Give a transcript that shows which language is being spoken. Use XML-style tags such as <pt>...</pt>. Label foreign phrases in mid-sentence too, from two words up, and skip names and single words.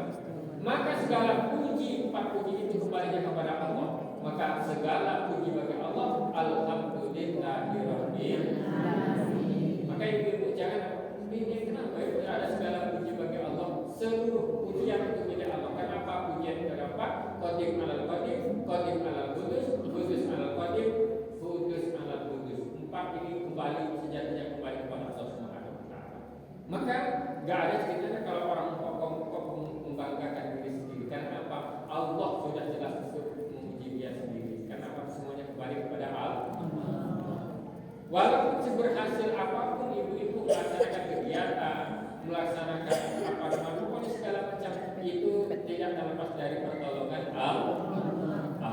<id>Maka segala puji, empat puji itu kembalinya kepada Allah. Maka segala puji bagi Allah.</id> <ar>الحمد لله رب العالمين.</ar> <id>Maka ibu jangan ini kenapa itu ada segala puji bagi Allah. Seluruh pujian itu milik Allah. Kenapa pujian terdapat?</id> <ar>قديم على القديم، قديم على القدوس، قدوس على القديم، قدوس على القدوس.</ar> <id>Empat ini kembali sejatinya kembali kepada Allah</id> <ar>سبحانه وتعالى.</ar> <id>Maka enggak ada ceritanya kalau orang membanggakan diri sendiri. Karena apa? Allah sudah jelas untuk memuji dia sendiri. Karena apa? Semuanya kembali kepada Allah. Walaupun seberhasil apapun ibu-ibu melaksanakan kegiatan, melaksanakan apa pokoknya segala macam itu tidak terlepas dari pertolongan Allah.</id>